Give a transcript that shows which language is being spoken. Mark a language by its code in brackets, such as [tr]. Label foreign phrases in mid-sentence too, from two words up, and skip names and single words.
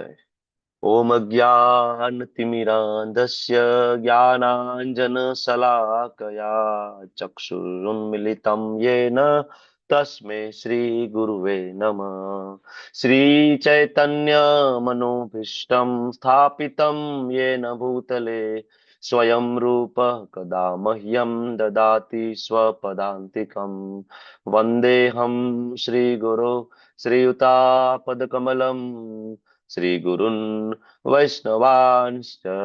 [sa] ઓમ અજ્ઞાનતિમિરાન્ધસ્ય જ્ઞાનાંજનશલાકયા ચક્ષુરુન્મિલિतं येन તસ્मै શ્રી ગુરુવે નમઃ. શ્રી ચૈતન્ય મનોભીષ્ટં સ્થાપિतं येन ભૂતલે स्वयं रूपः कदा मह्यं ददाति स्वपदान्तिकम् वन्देऽहं श्रीगुरो श्रीयुतापदकमलम् श्रीगुरुन् वैष्णवांश्च